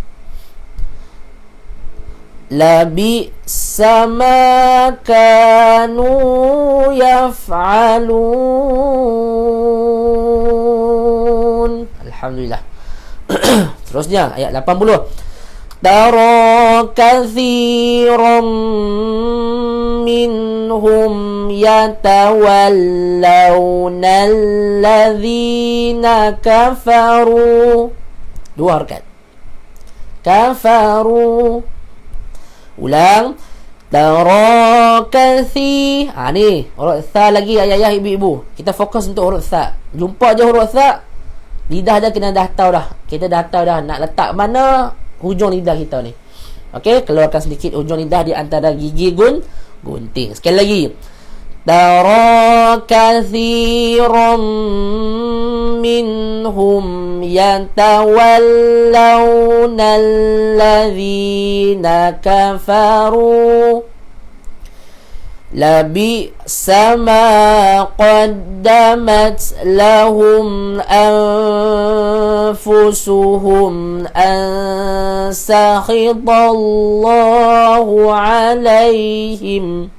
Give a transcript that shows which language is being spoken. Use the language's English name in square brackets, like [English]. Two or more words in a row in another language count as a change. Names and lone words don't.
[Arabic] لبئس ما كانوا يفعلون. الحمد لله. [Malay] Terusnya ayat 80. [Arabic] ترى كثيرا منهم منهم يتولون الذين كفروا. [Malay] Dua harakat. Kafaru. [Arabic] Ulang. ترى كثي. [Malay] Ni huruf tha lagi ayah-ayah ibu-ibu. Kita fokus untuk huruf tha. Jumpa je huruf tha, lidah dah kena dah tahu dah. Kita dah tahu dah nak letak mana hujung lidah kita ni. Okey, keluarkan sedikit hujung lidah di antara gigi gunting. Sekali lagi. [Arabic] ترى كثيرا منهم يتولون الذين كفروا لبئس ما قدمت لهم أنفسهم أن سخط الله عليهم.